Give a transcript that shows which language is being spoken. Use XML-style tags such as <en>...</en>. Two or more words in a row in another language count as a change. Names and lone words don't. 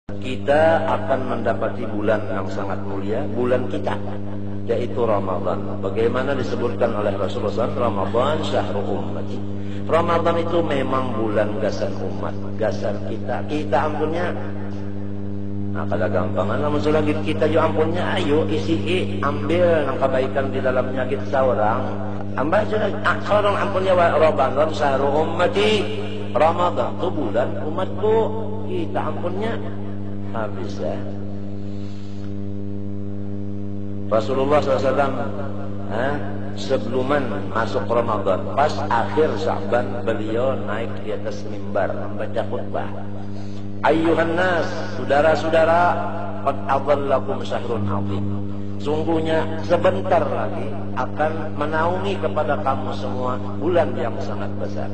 <id>kita akan mendapati bulan yang sangat mulia, bulan kita, yaitu Ramadan. Bagaimana disebutkan oleh Rasulullah SAW, Ramadan</id> <ar>syahrul ummati.</ar> <bjn>Ramadan itu memang bulan gasan umat, gasan kita. Kita ampunnya, nah kada gampangan, namun selagi kita juga ampunnya, ayo isi ambil yang kebaikan di dalamnya kita seorang. Ambah sudah seorang ampunnya Ramadan</bjn> <ar>syahrul ummati.</ar> <bjn>Ramadan itu bulan umatku, kita ampunnya habis ya.</bjn> <id>Rasulullah SAW sebelum masuk Ramadan, pas akhir Sya'ban, beliau naik di atas mimbar membaca khutbah.</id> <ar>Ayyuhan nas, saudara-saudara, qad adhallakum syahrun 'azim.</ar> <id>Sungguhnya sebentar lagi akan menaungi kepada kamu semua bulan yang sangat besar.</id>